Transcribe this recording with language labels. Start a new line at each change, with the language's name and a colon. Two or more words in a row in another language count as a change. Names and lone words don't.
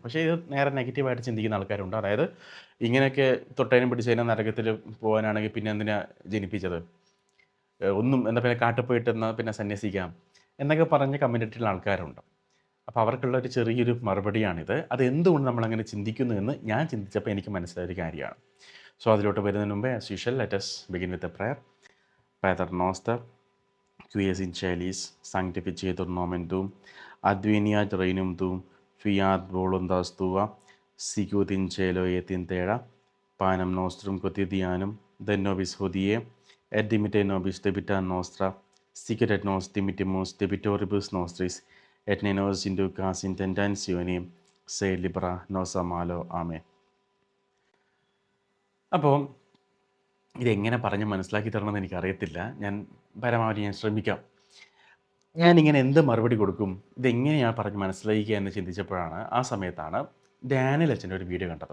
Malayalam: പക്ഷേ ഇത് നേരെ നെഗറ്റീവായിട്ട് ചിന്തിക്കുന്ന ആൾക്കാരുണ്ട്. അതായത് ഇങ്ങനെയൊക്കെ തൊട്ടതിനും പിടിച്ചതിനും നരകത്തിൽ പോകാനാണെങ്കിൽ പിന്നെ എന്തിനാ ജനിപ്പിച്ചത്, ഒന്നും എന്താ പിന്നെ കാട്ടിൽ പോയിട്ടെന്നാൽ പിന്നെ സന്യസിക്കാം എന്നൊക്കെ പറഞ്ഞ് കമൻ്റ് ഇട്ടുള്ള ആൾക്കാരുണ്ട്. അപ്പോൾ അവർക്കുള്ള ഒരു ചെറിയൊരു മറുപടിയാണിത്. അത് എന്തുകൊണ്ട് നമ്മളങ്ങനെ ചിന്തിക്കുന്നു എന്ന് ഞാൻ ചിന്തിച്ചപ്പോൾ എനിക്ക് മനസ്സിലായൊരു കാര്യമാണ്. സോ അതിലോട്ട് വരുന്നതിന് മുമ്പേ
English: as usual let us begin with a prayer.
Latin: Pater noster, qui es in celis, sanctificetur nomen tuum, adveniat regnum tuum, fiat voluntas tua, sicut in cielo et in terra. Panem nostrum quotidianum da nobis hodie, et dimitte nobis debita nostra, sicut et nos dimittimus debitoribus nostris, et ne nos inducas in tentationem, sed libera nos a malo.
Malayalam: ആമേൻ. അപ്പോൾ ഇതെങ്ങനെ പറഞ്ഞ് മനസ്സിലാക്കി തരണമെന്ന് എനിക്കറിയത്തില്ല. ഞാൻ പരമാവധി ശ്രമിക്കാം. ഞാനിങ്ങനെ എന്ത് മറുപടി കൊടുക്കും, ഇതെങ്ങനെയാണ് പറഞ്ഞ് മനസ്സിലാക്കുക എന്ന് ചിന്തിച്ചപ്പോഴാണ് ആ സമയത്താണ് ഡാനിയൽ അച്ഛൻ്റെ ഒരു വീഡിയോ കണ്ടത്.